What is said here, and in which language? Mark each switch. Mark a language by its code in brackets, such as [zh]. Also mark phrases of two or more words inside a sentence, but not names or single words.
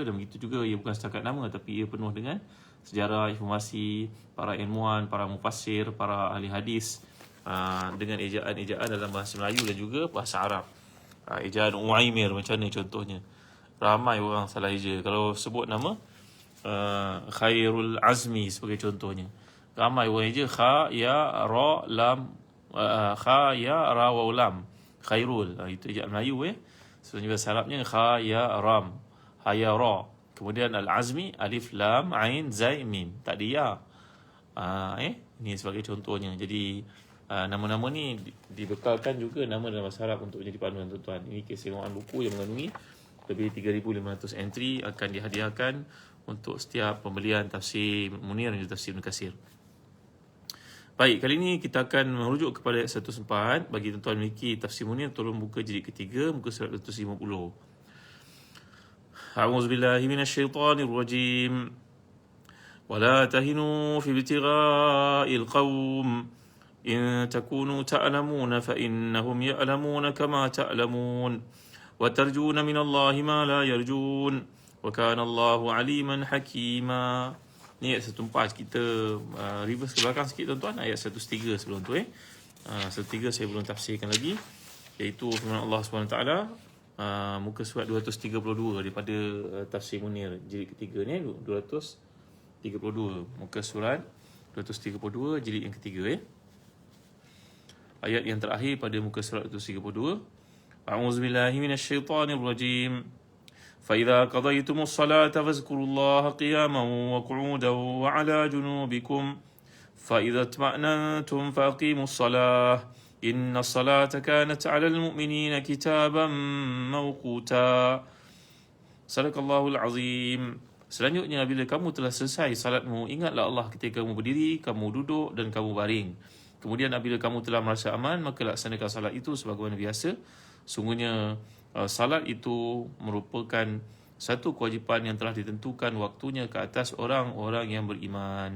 [ms] Dan begitu juga ia bukan setakat nama, tapi ia penuh dengan sejarah, informasi, para ilmuwan, para mufassir, para ahli hadis, dengan ejaan-ejaan dalam bahasa Melayu dan juga bahasa Arab. Ejaan Uwaimir macam ni contohnya. Ramai orang salah eja. Kalau sebut nama Khairul Azmi sebagai contohnya, ramai orang eja kha, ya, ra, lam, kha, ya, ra, wa, lam. Khairul, itu ejaan Melayu Sebenarnya bahasa Arabnya kha, ya, ram, ha, ya, ra. Kemudian Al-Azmi, alif, lam, ain, zai, mim. Tak ada ya. Ini sebagai contohnya. Jadi nama-nama ni dibekalkan juga nama dalam bahasa Arab untuk menjadi panduan tuan-tuan. Ini keistimewaan buku yang mengandungi lebih 3,500 entry akan dihadiahkan untuk setiap pembelian tafsir Munir dan tafsir Ibn Katsir. Baik, kali ini kita akan merujuk kepada ayat 104. Bagi tuan-tuan memiliki tafsir Munir, tolong buka jilid ketiga, muka surat 250. [ar] أعوذ بالله من الشيطان الرجيم ولا تهنوا في ابتغاء القوم إن تكونوا تعلمون فإنهم يعلمون كما تعلمون وترجون من الله ما لا يرجون وكان الله عليما حكيما. [ms] Ni ayat 104. Kita reverse ke belakang sikit tuan-tuan, ayat 103 sebelum tu 103 saya belum tafsirkan lagi, iaitu firman Allah SWT, muka surat 232 daripada tafsir Munir jilid ketiga ni, 232 muka surat 232 jilid yang ketiga ayat yang terakhir pada muka surat 232. [ar] أعوذ بالله من الشيطان الرجيم. فإذا قضيتم الصلاة فاذكروا الله قياما وقعودا وعلى جنوبكم فإذا اطمأننتم فأقيموا الصلاة إن الصلاة كانت على المؤمنين كتابا موقوتا. صدق الله العظيم. [ms] Selanjutnya, bila kamu telah selesai salatmu, ingatlah Allah ketika kamu berdiri, kamu duduk dan kamu baring. Kemudian apabila kamu telah merasa aman, maka laksanakan salat itu sebagaimana biasa. Sungguhnya salat itu merupakan satu kewajipan yang telah ditentukan waktunya ke atas orang-orang yang beriman.